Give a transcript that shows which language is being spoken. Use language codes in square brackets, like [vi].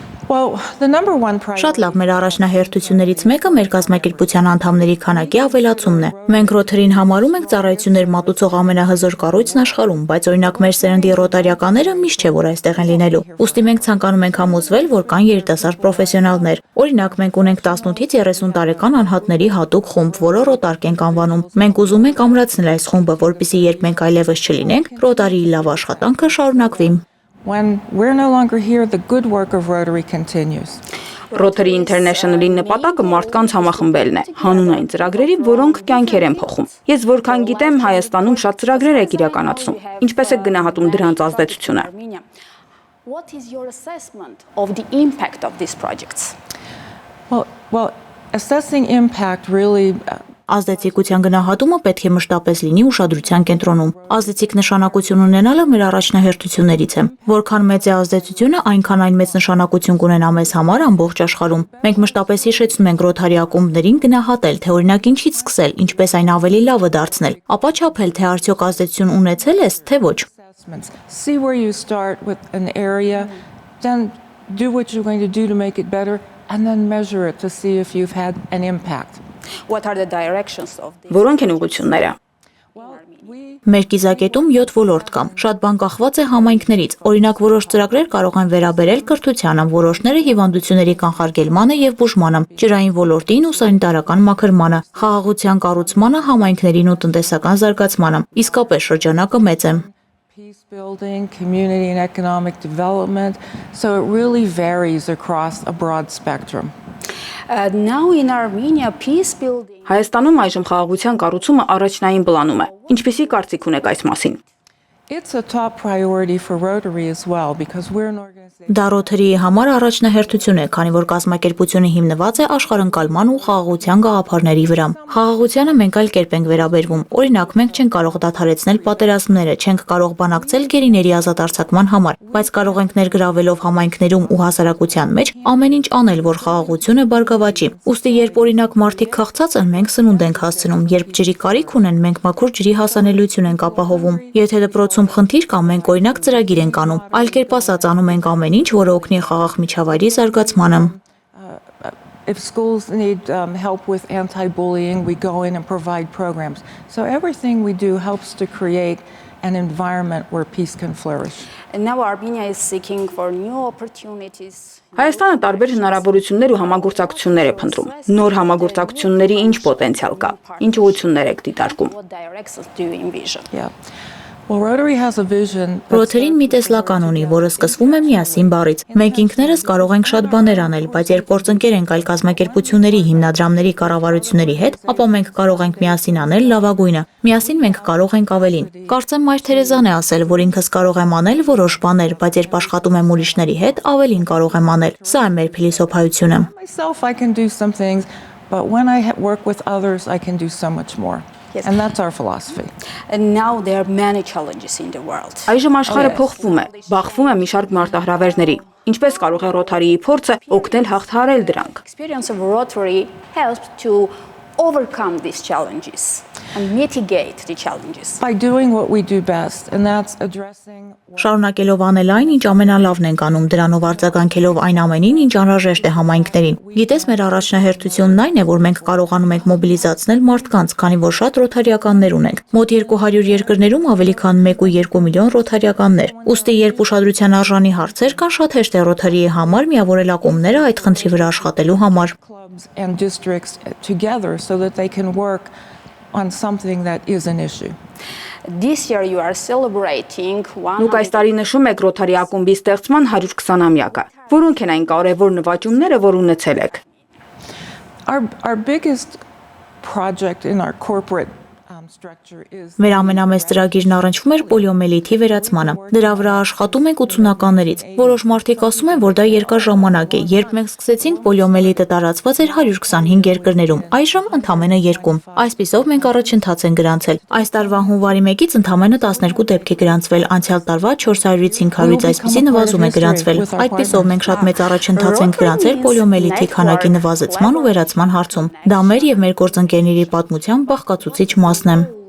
[hy] Շատ լավ, մեր առաջնահերթություններից մեկը մեր կազմակերպության անդամների քանակի ավելացումն է։ Մենք Rotary-ին համարում ենք ծառայություններ մատուցող ամենահզոր կառույցն աշխարհում, բայց օրինակ մեր սերնդի ռոտարիականները միշտ չէ, որ այստեղ են լինելու։ Ուստի մենք ցանկանում ենք համոզվել, որ կան երիտասարդ պրոֆեսիոնալներ։ Օրինակ, մենք ունենք 18-ից 30 տարեկան անհատների հատուկ խումբ, որը Rotary ենք անվանում։ Մենք ուզում ենք ամրացնել այս խումբը, որպեսզի երբ մենք այլևս չլինենք, Rotary-ի լավ աշխատանքը շարունակվի։ [en] When we're no longer here, the good work of Rotary continues. [hy] Rotary International-ի նպատակը մարդկանց համախմբելն է, հանուն այն ծրագրերի, որոնք կյանքեր են փոխում։ Ես որքան գիտեմ, Հայաստանում շատ ծրագրեր եք իրականացնում։ Ինչպես եք գնահատում դրանց ազդեցությունը։ [en] What is your assessment of the impact of these projects? Well, assessing impact really [hy] Ազդեցիկության գնահատումը պետք է մշտապես լինի ուշադրության կենտրոնում։ Ազդեցիկ նշանակություն ունենալը մեր առաջնահերթություններից է։ Որքան մեծ է ազդեցությունը, այնքան այն մեծ նշանակություն կունենա մեզ համար ամբողջ աշխարհում։ Մենք մշտապես հիշեցնում ենք Rotary ակումբներին գնահատել, թե օրինակ ինչից սկսել, ինչպես այն ավելի լավը դարձնել, ապա չափել, թե արդյոք ազդեցություն ունեցել ես, թե ոչ։ [en] See where you start with an area, then do what you're going to do to make it better, and then measure it to see if you've had an impact. What are the directions of this? [hy] Որոնք են ուղղությունները։ Մեր կիզակետում 7 ոլորտ կա։ Շատ բան կախված է համայնքներից։ Օրինակ, որոշ ծրագրեր կարող են վերաբերել կրթությանը, որոշները հիվանդությունների կանխարգելմանը եւ բուժմանը, ջրային ոլորտին ու սանիտարական մաքրմանը, խաղաղության կառուցմանը, համայնքներին ու տնտեսական զարգացմանը։ Իսկապես շրջանակը մեծ է։ [en] Peace building, community and economic development, so it really varies across a broad spectrum. Now in Armenia peace building [hy] Հայաստանում այժմ խաղաղության կառուցումը առաջնային պլանում է։ Ինչպիսի կարծիք ունեք այս մասին։ [en] It's a top priority for Rotary as well because we're an organization. [hy] Դա Rotary-ի համար առաջնահերթություն է, քանի որ կազմակերպությունը հիմնված է աշխարհընկալման ու խաղաղության գաղափարների վրա։ Խաղաղությանը մենք այլ կերպ ենք վերաբերվում։ Օրինակ, մենք չենք կարող դադարեցնել պատերազմները, չենք կարող բանակցել գերիների ազատ արձակման համար, բայց կարող ենք ներգրավելով համայնքներում ու հասարակության մեջ ամեն ինչ անել, որ խաղաղությունը բարգավաճի։ Ուստի երբ օրինակ մարդիկ քաղցած են, մենք սնունդ ենք հասցնում, երբ ջրի կարիք ունեն, մենք մաքուր ջրի հասանելիություն ենք ապահովում։ Եթե դպրոցում խնդիր կա, մենք օրինակ ծրագիր ենք անում, այլ կերպ ասած անում ենք ամեն ինչ, որը օգնի խաղաղ միջավայրի զարգացմանը։ [en] If schools need help with anti-bullying, we go in and provide programs. So everything we do helps to create an environment where peace can flourish. And now Armenia is seeking for new opportunities. [hy] Հայաստանը տարբեր հնարավորություններ ու համագործակցություններ է փնտրում։ Նոր համագործակցությունների ինչ պոտենցիալ կա։ Ինչ ուղղություններ եք դիտարկում։ [en] What directions do you envision? Yeah. Well, Rotary has a vision. [hy] Rotary-ն մի տեսլական ունի, որը սկսվում է միասին բառից։ Մենք ինքներս կարող ենք շատ բաներ անել, բայց երբ գործընկեր ենք այլ կազմակերպությունների, հիմնադրամների, կառավարությունների հետ, ապա մենք կարող ենք միասին անել լավագույնը։ Միասին մենք կարող ենք ավելին։ Կարծեմ Մայր Թերեզան է ասել, որ ինքս կարող եմ անել որոշ բաներ, բայց երբ աշխատում եմ ուրիշների հետ, ավելին կարող եմ անել։ Սա է մեր փիլիսոփայությունը։ [en] Myself, I can do some things, but when I work with others, I can do so much more. Yes. And that's our philosophy. And now there are many challenges in the world. [hy] Այժմ աշխարհը փոխվում է, բախվում է մի շարք մարտահրավերների։ Ինչպես կարող է Rotary-ի փորձը օգնել հաղթահարել դրանք։ [en] Experience of Rotary helps to overcome these challenges and mitigate the challenges. By doing what we do best, and that's addressing. [hy] Շարունակելով անել այն, ինչ ամենալավն ենք անում, դրանով արձագանքելով այն ամենին, ինչ անհրաժեշտ է համայնքներին։ Գիտես, մեր առաջնահերթությունն այն է, որ մենք կարողանում ենք մոբիլիզացնել մարդկանց, քանի որ շատ ռոթարիականներ ունենք։ Մոտ 200 երկրներում ավելի քան 1.2 միլիոն ռոթարիականներ։ Ուստի երբ ուշադրության արժանի հարցեր կան, շատ հեշտ է Rotary-ի համար միավորել ակումբները այդ խնդրի վրա աշխատելու համար։ [en] Clubs and districts together so that they can work on something that is an issue. This year you are celebrating one. [hy] Դուք այս տարի նշում եք Rotary ակումբի ստեղծման 120-ամյակը։ Որոնք են այն կարևոր նվաճումները, որ ունեցել եք։ [en] Our biggest project in our corporate structure is. [hy] Մեր ամենամեծ ծրագիրն առնչվում էր պոլիոմելիթի վերացմանը։ Դրա վրա աշխատում ենք 80-ականներից։ Որոշ մարդիկ ասում են, որ դա երկար ժամանակ է։ Երբ մենք սկսեցինք, պոլիոմելիտը տարածված էր 125 երկրներում, այժմ ընդամենը 2։ Այսպիսով մենք առաջընթաց ենք գրանցել։ Այս տարվա հունվարի 1-ից ընդամենը 12 դեպք է գրանցվել, անցյալ տարվա 400-ից 500-ից այսպիսի նվազում է գրանցվել։ Այդպիսով մենք շատ մեծ առաջընթաց ենք գրանցել պոլիոմելիթի քանակի նվազեցման ու վերացման հարցում։ Դա մեր եւ մեր գործընկերների պատմության բաղկացուցիչ մասն է։